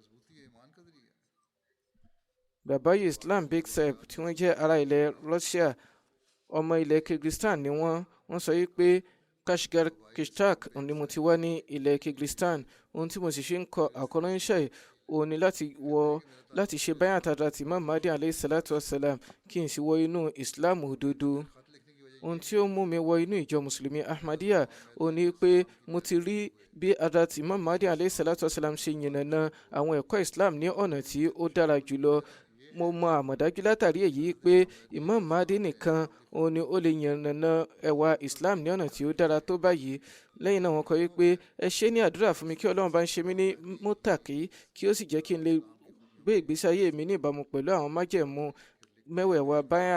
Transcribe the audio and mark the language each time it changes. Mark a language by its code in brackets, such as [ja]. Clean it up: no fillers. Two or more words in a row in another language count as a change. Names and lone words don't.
[yo] Bàbá Islam Beg Saheb tí wọ́n jẹ́ ará ilẹ̀ Russia, ọmọ ilẹ̀ Kyrgyzstan ni wọ́n sọ pé Kashgar Kishtak ni mo ti wá ní ilẹ̀ Kyrgyzstan. Ohun tí mo sì fi ń kọ àkọ́ránṣẹ́ òun ni láti ṣe bayat Hazrat Imam Mahdi [ar] عليه الصلاة والسلام [yo] kí n sì wọ inú Islam òdodo. Ohun tí ó mú mi wọ inú ìjọ Mùsùlùmí Ahmadiyya òun ni pé mo ti rí bí Hazrat Imam Mahdi [ar] عليه الصلاة والسلام [yo] ṣe yànnàná àwọn ẹ̀kọ́ Islam ní ọ̀nà tí ó dára jùlọ. Mo mọ àmọ̀dájú látàrí èyí pé Imam Mahdi nìkan òun ni ó lè yànnàná ẹwà Islam ní ọ̀nà tí ó dára tó báyìí. Lẹ́yìn náà wọ́n kọ pé ẹ ṣe ní àdúrà fún mi kí Ọlọ́run bá ń ṣe mí ní mọ́tàkì kí ó sì jẹ́ kí n lè gbé ìgbésí ayé mi ní ìbámu pẹ̀lú àwọn májẹ̀mú mẹ́wẹ̀ẹ̀wá báyà.